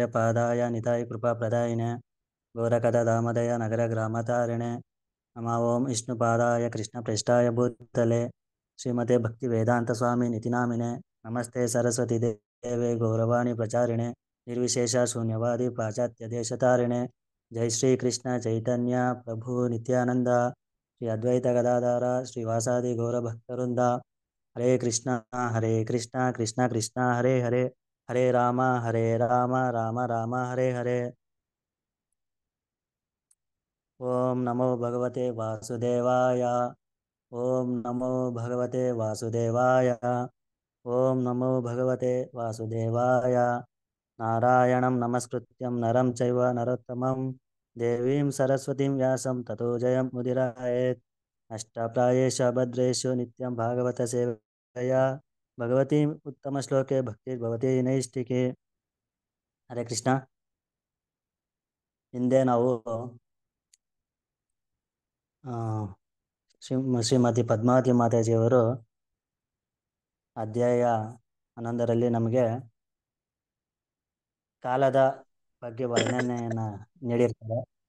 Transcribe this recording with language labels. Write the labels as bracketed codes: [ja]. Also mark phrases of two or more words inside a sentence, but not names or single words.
[sa] ಪಾದಾಯ ನಿತಾಯ ಕೃಪಾ ಪ್ರದಾಯಿನೆ ಗೋರಕದ ದಾಮದಯ ನಗರ ಗ್ರಾಮತಾರಿಣೆ ನಮ ಓಂ ವಿಷ್ಣುಪಾದಾಯ ಕೃಷ್ಣ ಪ್ರೇಷ್ಠಾಯ ಭೂತಲೆ ಶ್ರೀಮತೆ ಭಕ್ತಿ ವೇದಾಂತ ಸ್ವಾಮಿ ನಿತಿನಾಮಿನೆ ನಮಸ್ತೆ ಸರಸ್ವತಿ ದೇವೆ ಗೌರವಾಣಿ ಪ್ರಚಾರಿಣೆ ನಿರ್ವಿಶೇಷ ಶೂನ್ಯವಾದಿ ಪಾಶ್ಚಾತ್ಯ ದೇಶತಾರಿಣೆ ಜೈ ಶ್ರೀ ಕೃಷ್ಣ ಚೈತನ್ಯ ಪ್ರಭು ನಿತ್ಯಾನಂದ ಶ್ರೀ ಅದ್ವೈತ ಗದಾಧಾರ ಶ್ರೀವಾಸಾದಿ ಗೌರಭಕ್ತವೃಂದ. ಹರೇ ಕೃಷ್ಣ ಕೃಷ್ಣ ಕೃಷ್ಣ ಹರೇ ಹರೇ ಹರೇ ರಾಮ ರಾಮ ರಾಮ ಹರೇ ಹರೇ. ಓಂ ನಮೋ ಭಗವತೆ ವಾಸುದೇವಾಯ. ಓಂ ನಮೋ ಭಗವತೆ ವಾಸುದೇವಾಯ. ಓಂ ನಮೋ ಭಗವತೆ ವಾಸುದೇವಾಯ. ನಾರಾಯಣಂ ನಮಸ್ಕೃತ್ಯಂ ನರಂ ಚೈವ ನರೋತ್ತಮಂ ದೇವೀಂ ಸರಸ್ವತಿಂ ವ್ಯಾಸಂ ತತೋ ಜಯಂ ಮುದಿರಾಯೇತ್. ಅಷ್ಟಪ್ರಾಯೇಷು ಭದ್ರೇಷು ನಿತ್ಯಂ ಭಾಗವತ ಸೇವೆಯ ಭಗವತಿ ಉತ್ತಮ ಶ್ಲೋಕೆ ಭಕ್ತಿರ್ಭವತಿ ನೈಷ್ಟಿಕೆ. ಹರೇ ಕೃಷ್ಣ. [kn] ಹಿಂದೆ ನಾವು ಶ್ರೀಮತಿ ಪದ್ಮಾವತಿ ಮಾತಾಜಿಯವರು ಅಧ್ಯಾಯ 11ರಲ್ಲಿ ನಮಗೆ ಕಾಲದ ಬಗ್ಗೆ ವರ್ಣನೆಯನ್ನು ನೀಡಿರ್ತಾರೆ.